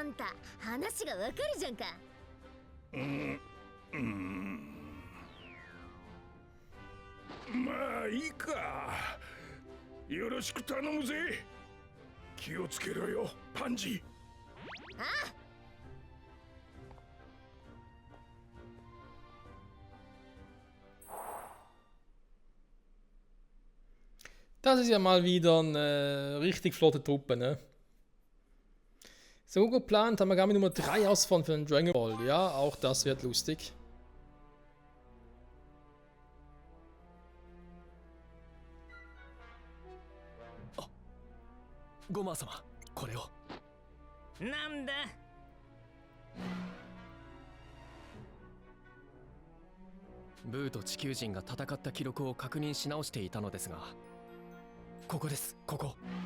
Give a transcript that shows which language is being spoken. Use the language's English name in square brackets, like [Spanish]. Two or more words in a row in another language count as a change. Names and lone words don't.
[Japanese] あんた話がわかるじゃんか。まあいいか。よろしく頼むぜ。気をつけろよパンジ。ああ。 [German] Das ist ja mal wieder eine richtig flotte Truppe, ne? So geplant haben wir Gamma Nummer 3 ausfahren für den Dragon Ball. Ja, auch das wird lustig. [Japanese] Goma-sama, これを。なんだ？ブーと地球人が戦った記録を確認し直していたのですが、ここです、ここ。